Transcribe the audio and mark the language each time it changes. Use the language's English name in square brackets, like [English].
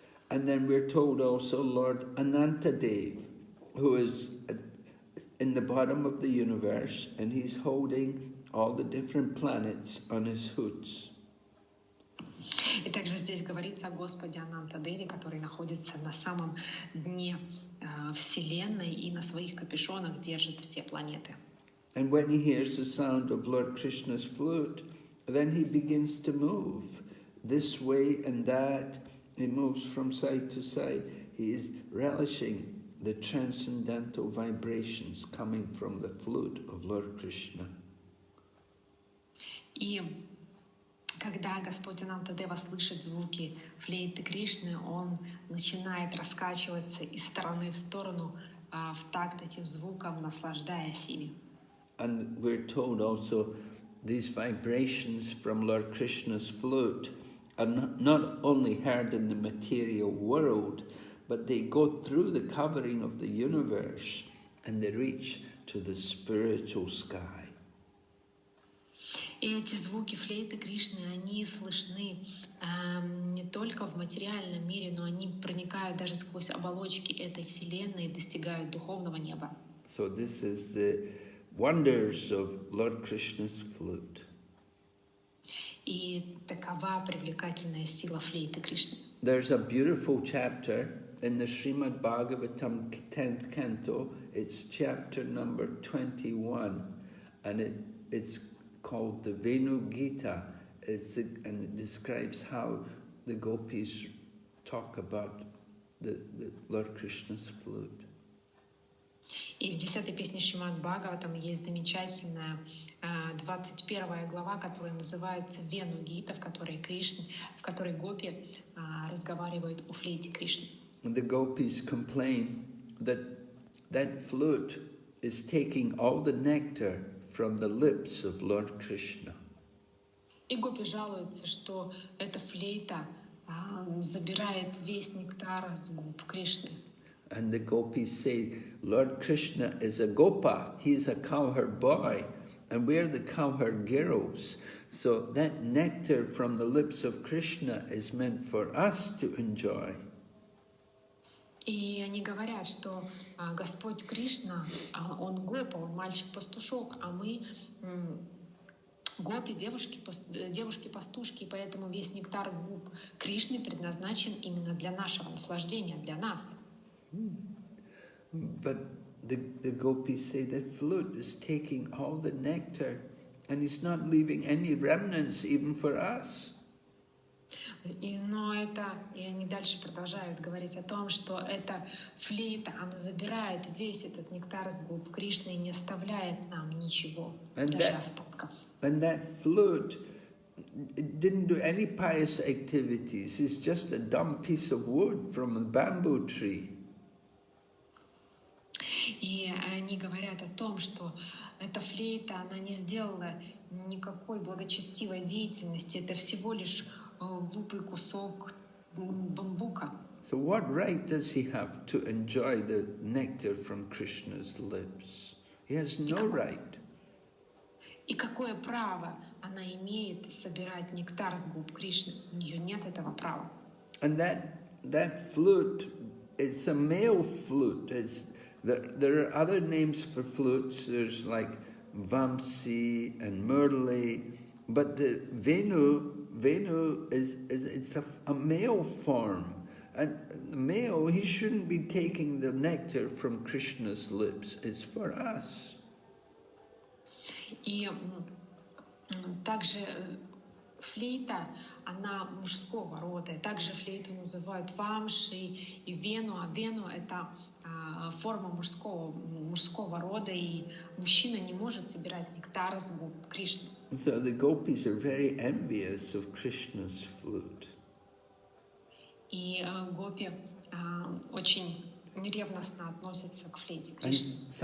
[English] And then we're told also Lord Anantadev, who is in the bottom of the universe, and he's holding all the different planets on his hoods. [Russian] И также здесь говорится о Господе Анантадеве, который находится на самом дне Вселенной и на своих капюшонах держит все планеты. [English] And when he hears the sound of Lord Krishna's flute, then he begins to move this way and that. He moves from side to side. He is relishing the transcendental vibrations coming from the flute of Lord Krishna. [Russian] И когда Господь Анантадева слышит звуки флейты Кришны, он начинает раскачиваться из стороны в сторону в такт этим звукам, наслаждаясь ими. [English] And we're told also these vibrations from Lord Krishna's flute are not only heard in the material world, but they go through the covering of the universe and they reach to the spiritual sky. [Russian] И эти звуки флейты Кришны, они слышны не только в материальном мире, но они проникают даже сквозь оболочки этой вселенной и достигают духовного неба. [English] So this is the wonders of Lord Krishna's flute. [Russian] И такова привлекательная сила флейты Кришны. [English] There's a beautiful chapter in the Srimad Bhagavatam 10th canto, it's chapter number 21, and it's called the Venu Gita, and it describes how the gopis talk about the Lord Krishna's flute. [Russian] И в 10-й песне Шримад Бхагаватам есть замечательная 21 глава, которая называется Вену Гита, в которой гопи разговаривают о флейте Кришны. [English] And the gopis complain that flute is taking all the nectar from the lips of Lord Krishna. [Russian] И гопи жалуются, что эта флейта забирает весь нектар с губ Кришны. [English] And the gopis say, Lord Krishna is a gopa, he is a cowherd boy, and we're the cowherd girls. So that nectar from the lips of Krishna is meant for us to enjoy. [Russian] И они говорят, что Господь Кришна, он гопа, он мальчик-пастушок, а мы гопи, девушки-пастушки, и поэтому весь нектар губ Кришны предназначен именно для нашего наслаждения, для нас. [English] But the gopis say that flute is taking all the nectar and it's not leaving any remnants even for us. [Russian] И они дальше продолжают говорить о том, что эта флейта, она забирает весь этот нектар с губ Кришны и не оставляет нам ничего, даже остатков. [English] And that flute didn't do any pious activities. It's just a dumb piece of wood from a bamboo tree. [Russian] И они говорят о том, что эта флейта, она не сделала никакой благочестивой деятельности. Это всего лишь глупый кусок бамбука. [English] So what right does he have to enjoy the nectar from Krishna's lips? He has no right. [Russian] И какое право она имеет собирать нектар с губ Кришны? У нее нет этого права. [English] And that flute, it's a male flute. There are other names for flutes. There's like Vamsi and Murli, but the Venu is a male form, and the male, he shouldn't be taking the nectar from Krishna's lips. It's for us. [Russian] И также флейта, она мужского рода. Также флейту называют вамши и вену, а вену это форма мужского рода, и мужчина не может собирать нектар с губ Кришны. [English] So the gopis are very envious of Krishna's flute. [Russian] И гопи очень ревностно относятся к флейте Кришны.